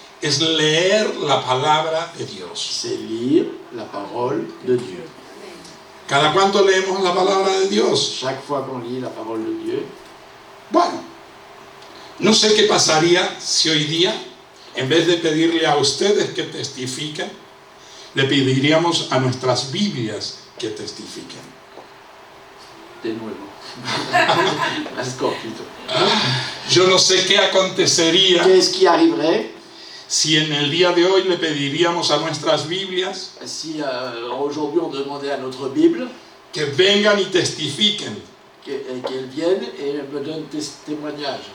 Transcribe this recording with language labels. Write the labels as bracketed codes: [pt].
[es] es leer la palabra de Dios. [fr] c'est lire la parole de Dieu. [es] ¿Cada cuánto leemos la palabra de Dios? [fr] Chaque fois qu'on lit la parole de Dieu, [es] Bueno, no sé qué pasaría si hoy día, en vez de pedirle a ustedes que testifiquen, le pediríamos a nuestras Biblias que testifiquen. de nuevo. [fr] Encore plutôt. [es] Yo no sé qué acontecería [fr] Qu'est-ce qui arriverait [es] si en el día de hoy le pediríamos a nuestras Biblias [fr] si aujourd'hui on demandait à notre Bible [es] que vengan y testifiquen [fr] qu'elle vienne et me donne des témoignages